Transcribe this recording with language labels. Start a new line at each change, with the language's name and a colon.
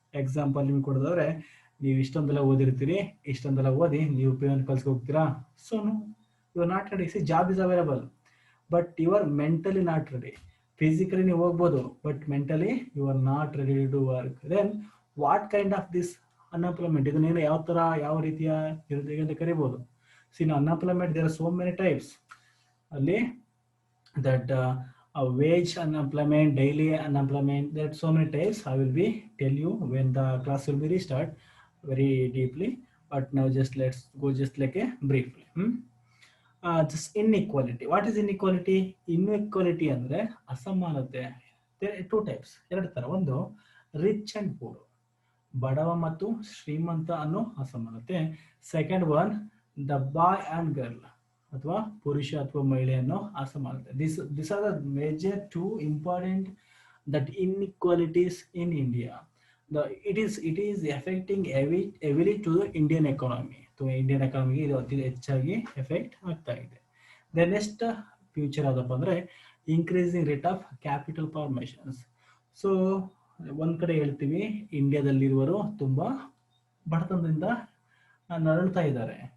Kannada: Example ನಿಮ್ಗೆ ಕೊಡೋದಾದ್ರೆ, ನೀವು ಇಷ್ಟೊಂದೆಲ್ಲ ಓದಿರ್ತೀರಿ, ಇಷ್ಟೊಂದೆಲ್ಲ ಓದಿ ನೀವು ಪೇಮೆಂಟ್ ಕಲ್ಸ್ಗೆ ಹೋಗ್ತೀರಾ,
English: So you are not ready. See job is available but you are mentally not ready. Physically
Kannada: ನೀವು ಹೋಗ್ಬೋದು
English: But mentally you are not ready to do work. Then what kind of this unemployment,
Kannada: ಇದನ್ನೇನು ಯಾವ ರೀತಿಯ ನಿರುದ್ಯೋಗ ಅಂತ ಕರಿಬಹುದು.
English: See in unemployment there are so many types. ಅಲ್ಲಿ that wage unemployment, daily unemployment, there are so many types. I will be tell you when the class will be restart very deeply, but now just let's go just like a briefly. Just inequality. What is inequality?
Kannada: Inequality ಅಂದ್ರೆ ಅಸಮಾನತೆ.
English: There are two types,
Kannada: ಎರಡು ತರ. ಒಂದು
English: rich and poor,
Kannada: ಬಡವ ಮತ್ತು ಶ್ರೀಮಂತ ಅನ್ನೋ ಅಸಮಾನತೆ.
English: second one the boy and girl,
Kannada: ಅಥವಾ ಪುರುಷ ಅಥವಾ ಮಹಿಳೆ ಅನ್ನೋ ಅಸಮಾನತೆ.
English: This are the major two important that inequalities in India. It is affecting heavily to the Indian economy.
Kannada: So Indian ಎಕಾನಮಿಗೆ ಇದು ಅತಿ ಹೆಚ್ಚಾಗಿ ಎಫೆಕ್ಟ್ ಆಗ್ತಾ ಇದೆ.
English: the next future
Kannada: ಯಾವುದಪ್ಪ ಅಂದರೆ
English: Increasing rate of capital formations.
Kannada: So ಒಂದ್ ಕಡೆ ಹೇಳ್ತೀವಿ ಇಂಡಿಯಾದಲ್ಲಿರುವರು ತುಂಬಾ ಬಡತನದಿಂದ ನರಳ್ತಾ ಇದ್ದಾರೆ.